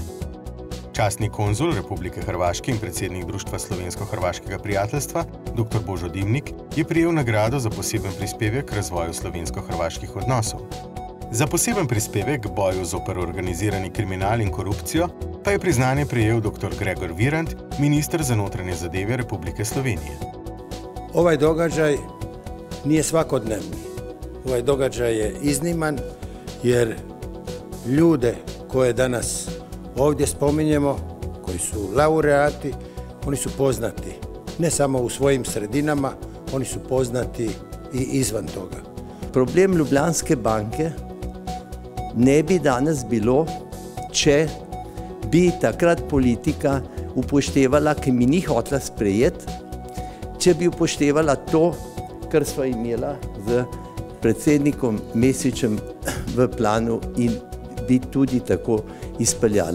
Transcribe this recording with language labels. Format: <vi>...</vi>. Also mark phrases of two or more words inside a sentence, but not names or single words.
<sl>Častni konzul Republike Hrvaške in predsednik Društva slovensko-hrvaškega prijateljstva, dr. Božo Dimnik, je prejel nagrado za poseben prispevek k razvoju slovensko-hrvaških odnosov. Za poseben prispevek k boju zoper organizirani kriminal in korupcijo pa je priznanje prejel dr. Gregor Virant, minister za notranje zadeve Republike Slovenije.</sl> <hr>Ovaj događaj nije svakodnevni. Ovaj događaj je izniman jer ljude koje danas ovdje spominjemo, koji su laureati, oni su poznati ne samo u svojim sredinama, oni su poznati i izvan toga.</hr> <sl>Problem Ljubljanske banke ne bi danes bilo, če bi takrat politika upoštevala, ki mi ni hotela sprejeti, če bi upoštevala to, kar sva imela z predsednikom Mesićem v planu in bi tudi tako izpeljala.</sl>